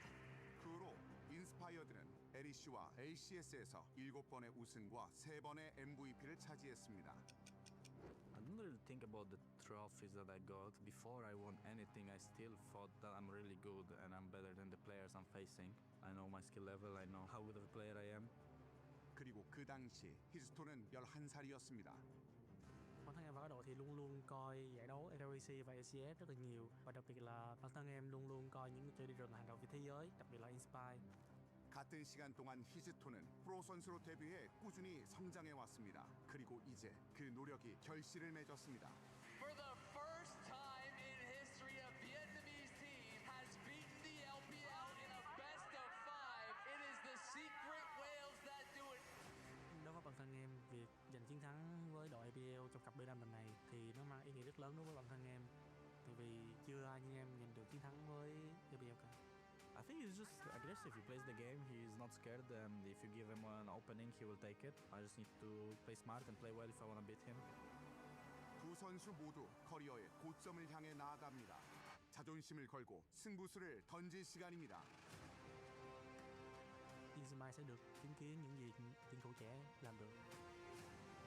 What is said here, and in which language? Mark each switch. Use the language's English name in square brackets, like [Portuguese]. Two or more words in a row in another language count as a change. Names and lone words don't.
[Korean] 그 후로 인스파이어드는 LEC와 LCS에서 7번의 우승과 3번의 MVP를 차지했습니다. [English] I don't really think about the trophies that I got. Before I won anything, I still thought that I'm really good and I'm better than the players I'm facing. I know my skill level, I know how good of a player I am. [Korean] 그리고 그 당시 히스토는 11살이었습니다. [Vietnamese] Bản thân em vào đội thì luôn luôn coi giải đấu LEC và LCS rất là nhiều, và đặc biệt là bản thân em luôn luôn coi những chơi đi rừng hàng đầu về thế giới, đặc biệt là Inspire. [Korean] 같은 시간 동안 히즈토는 프로 선수로 데뷔해 꾸준히 성장해 왔습니다. 그리고 이제 그 노력이 결실을 맺었습니다. [English] For the first time in history, a Vietnamese team has beaten the LPL in a best of 5. It is the Secret Whales that do it. [Vietnamese] Đối với bản thân em, việc giành chiến thắng với đội LPL trong cặp B5 lần này thì nó mang ý nghĩa rất lớn đối với bản thân em. Tại vì chưa ai như em giành được chiến thắng với LPL cả. [English] I think he's just aggressive. He plays the game. He's not scared, and if you give him an opening, he will take it. I just need to play smart and play well if I want to beat him. [Korean] 두 선수 모두 커리어의 고점을 향해 나아갑니다. 자존심을 걸고 승부수를 던질 시간입니다. [Vietnamese] Inspire sẽ được chứng kiến những gì tuyển thủ trẻ làm được.